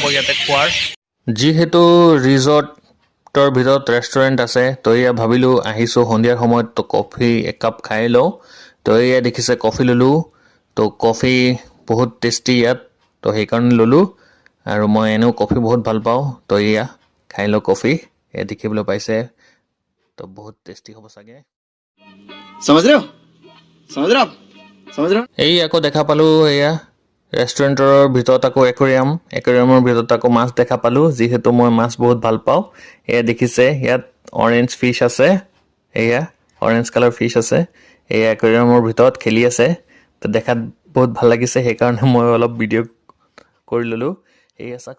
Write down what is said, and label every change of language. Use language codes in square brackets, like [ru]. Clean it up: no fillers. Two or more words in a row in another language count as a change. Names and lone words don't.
[as] ইয়াতে খোৱাৰ যিহেতু ৰিজৰ্টৰ ভিতৰত ৰেষ্টুৰেণ্ট আছে তো এয়া ভাবিলোঁ আহিছোঁ সন্ধিয়াৰ সময়ত তো কফি একাপ খাই লওঁ তো এয়া দেখিছে কফি ল'লোঁ তো কফি বহুত টেষ্টি ইয়াত তো সেইকাৰণে ল'লোঁ আৰু মই এনেও কফি বহুত ভাল পাওঁ তো এয়া খাই লওঁ কফি এয়া দেখিবলৈ পাইছে তো বহুত টেষ্টি হ'ব চাগে [hi] समझ रहे हो समझ रहे हो आप समझ रहे हो [as] এই আকৌ দেখা পালোঁ এয়া ৰেষ্টুৰেণ্টৰ ভিতৰত আকৌ একুৰিয়ামৰ ভিতৰত আকৌ মাছ দেখা পালোঁ যিহেতু মই মাছ বহুত ভাল পাওঁ এয়া দেখিছে ইয়াত [en] orange fish [as] আছে এয়া অৰেঞ্জ [en] colour fish [as] আছে এয়া একুৰিয়ামৰ ভিতৰত খেলি আছে তো দেখাত বহুত ভাল লাগিছে সেইকাৰণে মই অলপ ভিডিঅ' কৰি ল'লোঁ এয়া চাক